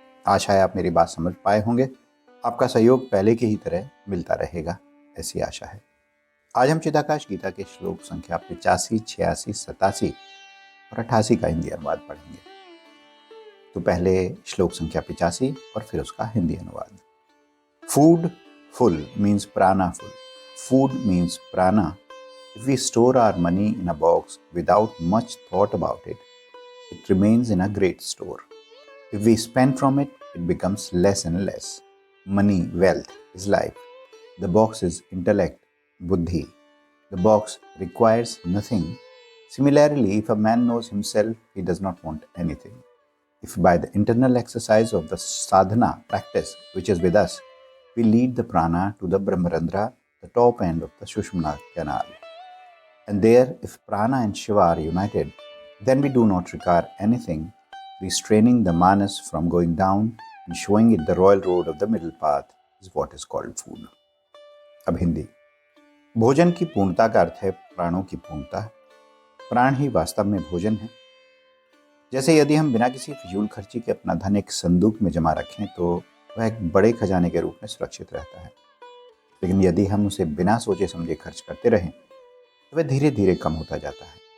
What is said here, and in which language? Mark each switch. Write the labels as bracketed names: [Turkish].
[Hindi] आशा है आप मेरी बात समझ पाए होंगे। आपका सहयोग पहले की ही तरह मिलता रहेगा, ऐसी आशा है। आज हम चिदाकाश गीता के श्लोक संख्या 85, 86, 87 और 88 का हिंदी अनुवाद पढ़ेंगे। तो पहले श्लोक संख्या 85 और फिर उसका हिंदी अनुवाद। [English] Food full means prana full. Food means prana. If we store our money in a box without much thought about it, it remains in a great store. If we spend from it, it becomes less and less. Money, wealth is life. The box is intellect, buddhi. The box requires nothing. Similarly, if a man knows himself, he does not want anything. If by the internal exercise of the sadhana practice, which is with us, we lead the prana to the Brahmarandra, the top end of the Sushumna canal. And there, if prana and Shiva are united, then we do not require anything, restraining the manas from going down and showing it the royal road of the middle path is what is called food. [Hindi] अब हिंदी। भोजन की पूर्णता का अर्थ है प्राणों की पूर्णता। प्राण ही वास्तव में भोजन है। जैसे यदि हम बिना किसी फिजूल खर्ची के अपना धन एक संदूक में जमा रखें तो वह एक बड़े खजाने के रूप में सुरक्षित रहता है। लेकिन यदि हम उसे बिना सोचे समझे खर्च करते रहें तो वह धीरे धीरे कम होता जाता है।